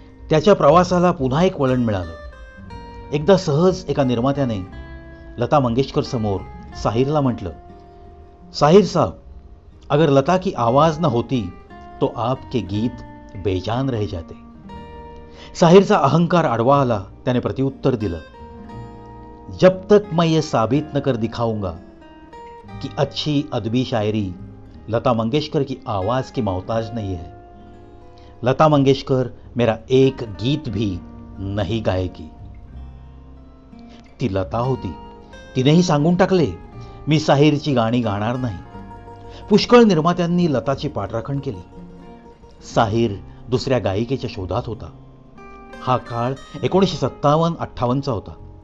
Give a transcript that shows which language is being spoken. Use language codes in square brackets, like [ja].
[mr] त्याच्या प्रवासाला पुन्हा एक वळण मिळालं. एकदा सहज एका निर्मात्याने लता मंगेशकर समोर साहिरला म्हटलं, [hi] साहिर साहब, अगर लता की आवाज न होती तो आपके गीत बेजान रह जाते. [mr] साहिरचा अहंकार आडवा आला. त्याने प्रत्युत्तर दिलं, [hi] जब तक मैं ये साबित न कर दिखाऊंगा कि अच्छी अदबी शायरी लता मंगेशकर की आवाज की मोहताज नहीं है, लता मंगेशकर मेरा एक गीत भी नाही गायकी. [mr] ती लता होती. तिनेही सांगून टाकले, मी साहिरची गाणी गाणार नाही. पुष्कळ निर्मात्यांनी लताची पाठराखण केली. साहिर दुसऱ्या गायिकेच्या शोधात होता. हा काळ 1957-58चा होता.